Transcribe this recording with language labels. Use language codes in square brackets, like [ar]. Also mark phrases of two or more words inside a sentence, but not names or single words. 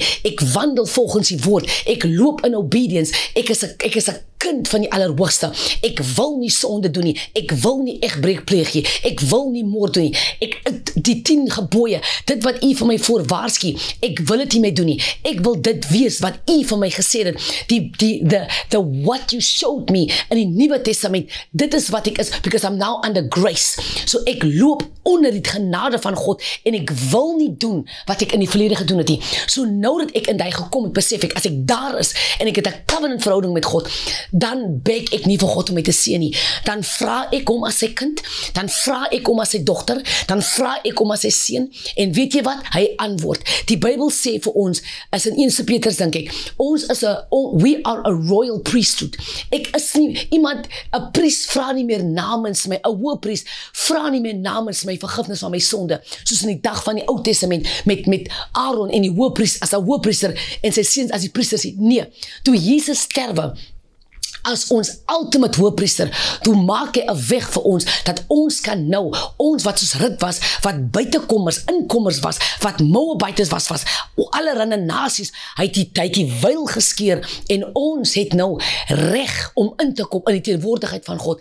[af] Ek wandel volgens die woord, ek loop in obedience, ek is 'n kind van die Allerhoogste. Ek wil nie sonde doen nie, ek wil nie egbreek pleeg nie, ek wil nie moord doen nie, die 10 gebooie, dit wat U vir my voorwaarsku, ek wil dit nie meer doen nie, ek wil dit wees wat U vir my gesê het, [en] the what you showed me [af] in die Nuwe Testament, dit is wat ek is, [en] because I'm now under grace, [af] so ek loop onder die genade van God, en ek wil nie doen wat ek in die verlede gedoen het nie. So nou dat ek in die gekom het, besef ek, as ek daar is, en ek het 'n covenant verhouding met God, dan beg ek nie vir God om my te seën nie. Dan vra ek hom as sy kind, dan vra ek hom as sy dogter, dan vra ek hom as sy seun, en weet jy wat? Hy antwoord. Die Bybel sê vir ons, as in 1 Petrus dink ek, [en] we are a royal priesthood. [af] Ek is nie iemand, 'n priest vra nie meer namens my, 'n hoëpriest vra nie meer namens my vergifnis van my sonde, soos in die dag van die Ou Testament, met Aaron en die hoëpriester, as 'n hoëpriester, en sy seuns as die priesters. Nee, toe Jesus sterwe, as ons ultimate hoëpriester, toe maak hy 'n weg vir ons, dat ons kan nou, ons wat soos Rut was, wat buitekommers, inkommers was, wat Moabites was, allerhande nasies, hy het die veil geskeur, en ons het nou reg om in te kom in die teenwoordigheid van God.